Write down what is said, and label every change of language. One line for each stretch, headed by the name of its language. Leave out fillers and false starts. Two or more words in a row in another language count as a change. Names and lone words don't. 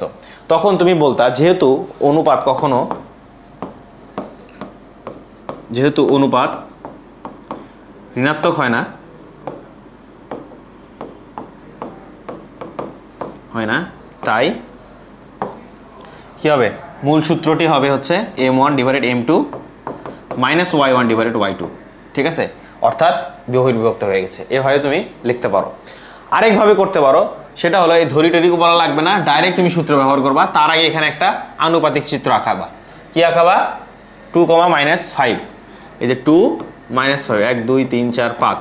Bangla: তখন তুমি বলতা যেহেতু অনুপাত ঋণাত্মক হয় না, তাই কি হবে? মূল সূত্রটি হবে হচ্ছে m1 / m2 - y1 / y2, ঠিক আছে? অর্থাৎ বহির্বিভক্ত হয়ে গেছে। এভাবে তুমি লিখতে পারো। আরেকভাবে করতে পারো, সেটা হলো এই ধরি বলা লাগবে না, ডাইরেক্ট তুমি সূত্র ব্যবহার করবা। তার আগে এখানে একটা আনুপাতিক চিত্র আঁকাবা। কি আঁকাবা? 2, -5। এই যে 2 -5, 1 2 3 4 5।